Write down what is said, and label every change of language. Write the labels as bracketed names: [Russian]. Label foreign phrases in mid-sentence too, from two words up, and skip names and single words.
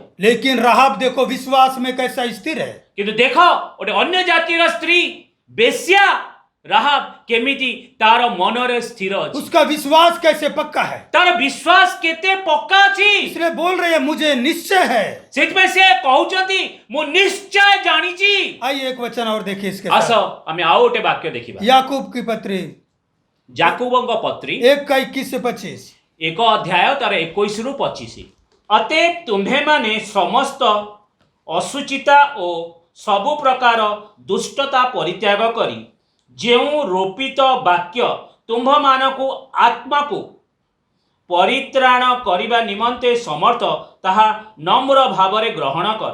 [Hindi] लेकिन राहाब देखो विश्वास में कैसा स्थिर है। [Odia] କିନ୍ତୁ ଦେଖ ଗୋଟେ ଅନ୍ୟ ଜାତିର ସ୍ତ୍ରୀ ବେଶ୍ୟା ରାହାବ କେମିତି ତାର ମନରେ ସ୍ଥିର ଅଛି, [Hindi] उसका विश्वास कैसे पक्का है। [Odia] ତାର ବିଶ୍ୱାସ କେତେ ପକ୍କା ଅଛି। [Hindi] इसलिए बोल रहे हैं मुझे निश्चय है। [Odia] ସେଥିପାଇଁ ସେ କହୁଛନ୍ତି ମୁଁ ନିଶ୍ଚୟ ଜାଣିଛି। [Hindi] आइए एक वचन और देखिए इसके [Odia] ଆସ [Hindi] साथ। [Odia] ଆମେ ଆଉ ଗୋଟେ ବାକ୍ୟ ଦେଖିବା। [Hindi] याकूब की पत्री [Odia] ଯାକୁବଙ୍କ ପତ୍ରୀ [Hindi] 1:21-25। [Odia] 1 ଅଧ୍ୟାୟ ତାର 21 ରୁ 25। ଅତଏବ ତୁମ୍ଭେମାନେ ସମସ୍ତ ଅସୁଚିତା ଓ ସବୁ ପ୍ରକାର ଦୁଷ୍ଟତା ପରିତ୍ୟାଗ କରି ଯେଉଁ ରୋପିତ ବାକ୍ୟ ତୁମ୍ଭମାନଙ୍କୁ ଆତ୍ମାକୁ ପରିତ୍ରାଣ କରିବା ନିମନ୍ତେ ସମର୍ଥ ତାହା ନମ୍ର ଭାବରେ ଗ୍ରହଣ କର।